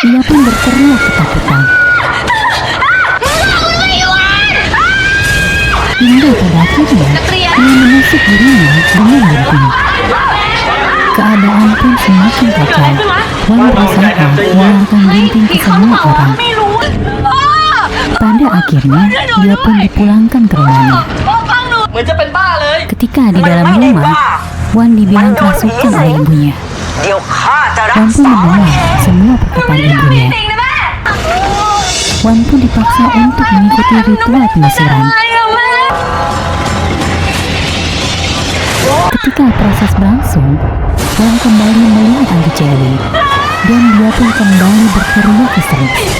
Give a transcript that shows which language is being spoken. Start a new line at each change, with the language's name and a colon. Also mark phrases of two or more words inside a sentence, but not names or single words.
Indonesian: Ia pun berteriak ketakutan. Hingga pada akhirnya, ia menusuk dirinya dengan gunting. Keadaan pun semakin kacau. Wan berusaha mengeluarkan gunting ke semua orang. Pada akhirnya, dia pun dipulangkan ke rumahnya.
Thai: เหมือนจะเป็นบ้าเลย
Indonesian: Ketika di dalam rumah, Wan dibilang kerasukan oleh ibunya.
Thai: เดี๋ยวข้าจะรั
Indonesian: Wan
Thai: ก
Indonesian: pun
Thai: ษา
Indonesian: menolak semua perkataan ibunya. Wan pun dipaksa untuk mengikuti ritual penyisiran. Ketika proses berlangsung, Wan kembali melihat hantu Cherry, dan dia pun kembali berteriak histeris.